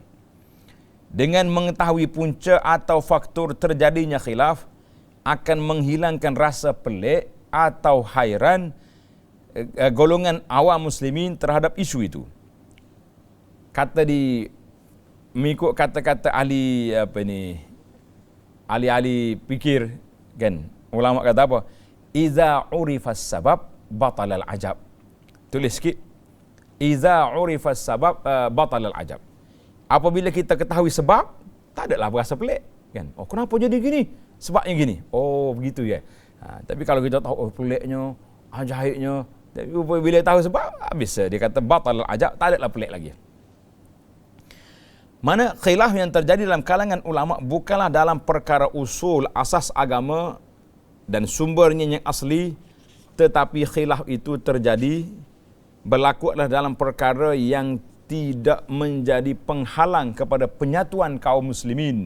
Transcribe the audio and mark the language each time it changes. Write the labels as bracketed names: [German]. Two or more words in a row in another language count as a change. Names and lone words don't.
[Malay] Dengan mengetahui punca atau faktor terjadinya khilaf akan menghilangkan rasa pelik atau hairan golongan awam muslimin terhadap isu itu. Mengikut kata-kata ahli ahli fikir kan, ulama kata apa? [Arabic] إذا عرف السبب بطل العجب. [Malay] Tulis sikit. [Arabic] إذا عرف السبب بطل العجب. [Malay] Apabila kita ketahui sebab, tak adalah berasa pelik kan. Oh, kenapa jadi gini? Sebabnya gini. Oh, begitu ya. Tapi kalau kita tahu peliknya, ajaibnya, tapi bila tahu sebab, habis dia kata [Arabic] بطل العجب, [Malay] tak adalah pelik lagi. Mana khilaf yang terjadi dalam kalangan ulama bukanlah dalam perkara usul asas agama dan sumbernya yang asli, tetapi khilaf itu terjadi berlaku adalah dalam perkara yang tidak menjadi penghalang kepada penyatuan kaum muslimin.